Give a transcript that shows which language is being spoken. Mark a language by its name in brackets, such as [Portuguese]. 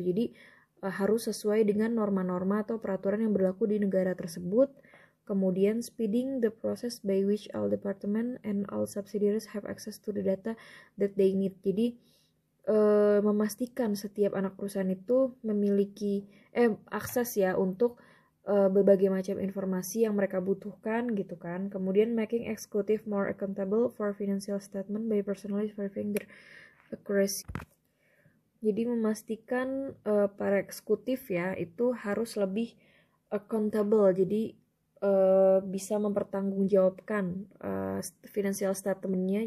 [Indonesian] Jadi harus sesuai dengan norma-norma atau peraturan yang berlaku di negara tersebut. Kemudian [English] speeding the process by which all department and all subsidiaries have access to the data that they need. [Indonesian] Jadi memastikan setiap anak perusahaan itu memiliki akses ya untuk berbagai macam informasi yang mereka butuhkan gitu kan. Kemudian [English] making executive more accountable for financial statement by personally verifying their accuracy. [Indonesian] Jadi memastikan para eksekutif ya itu harus lebih accountable. Jadi bisa mempertanggungjawabkan financial statement-nya.